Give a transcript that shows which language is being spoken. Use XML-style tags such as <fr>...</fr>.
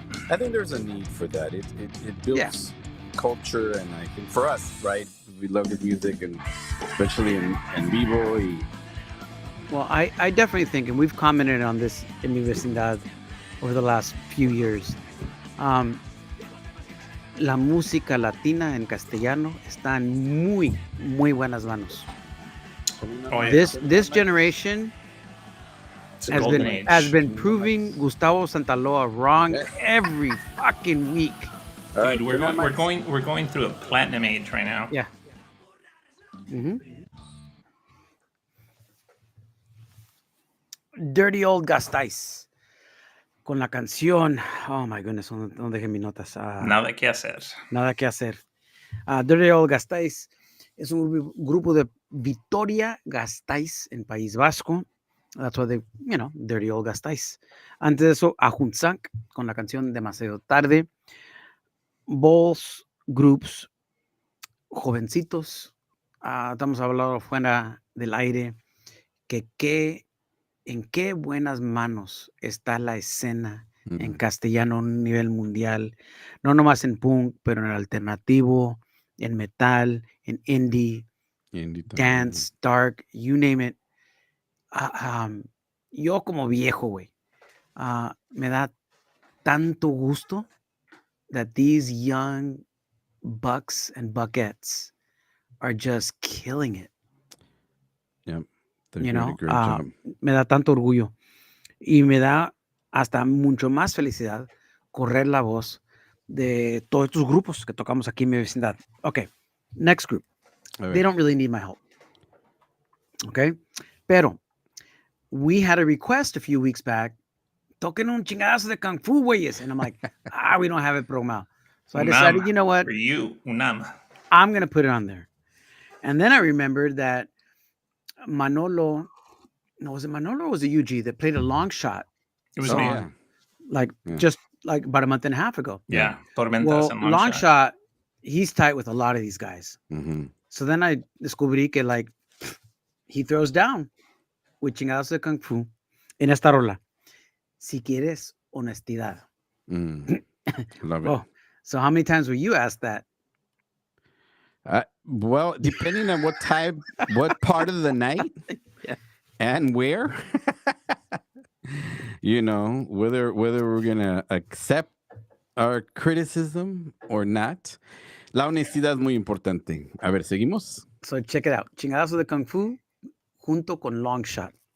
<en>I think there's a need for that. It builds culture, and I think for us, right, we love the music, and especially in vivo. Well, I definitely think, and we've commented on this in Mi Vecindad over the last few years.</en> <es>La música latina en castellano está en muy buenas manos.</es> <en>Oh, yeah. This generation It's a golden age. has been proving Gustavo Santaloa wrong every fucking week. Dude, we're going through a platinum age right now. Yeah.</en> <es>Dirty Old Gastais con la canción.</es> <en>Oh my goodness,</en> <es>no dejé mis notas. Nada que hacer. Nada que hacer. Dirty Old Gastais es un grupo de Vitoria Gasteiz en País Vasco.</es> <en>That's why they, Dirty Old Gastais.</en> <es>Antes de eso, Ajuntzak con la canción Demasiado Tarde.</es> <en>Balls Groups, jovencitos.</en> <es>Estamos hablando fuera del aire. En qué buenas manos está la escena en castellano a un nivel mundial. No nomás en punk, pero en el alternativo, en metal, en indie dance, dark,</es> <en>you name it.</en> <es>Yo como viejo, güey, me da tanto gusto</es> <en>that these young bucks and buckettes are just killing it. Yep. They're doing a great job.</en> <es>Me da tanto orgullo y me da hasta mucho más felicidad correr la voz de todos estos grupos que tocamos aquí en mi vecindad.</es> <en>Okay, next group. They don't really need my help. Okay, pero we had a request a few weeks back.</en> <es>Toquen un chingadazo de Kung Fu, güeyes.</es> <en>And I'm like, we don't have it programado. So I decided, you know what? For you, Unam. I'm going to put it on there. And then I remembered that Manolo, was it Manolo or was it UG that played a long shot? It was me. Just like about a month and a half ago. Yeah. Tormentas Well, and long shot, he's tight with a lot of these guys. Mm-hmm. So then I</en> <es>descubrí que</es> <en>he throws down with chingados de Kung Fu</en> <es>en esta rola. Si quieres honestidad.</es> <en>Love it. Oh, so how many times were you asked that? Well, depending on what part of the night and where, whether we're going to accept our criticism or not.</en> <es>La honestidad es muy importante. A ver, ¿seguimos?</es> <en>So check it out.</en> <es>Chingadazo de Kung Fu junto con Long Shot.</es>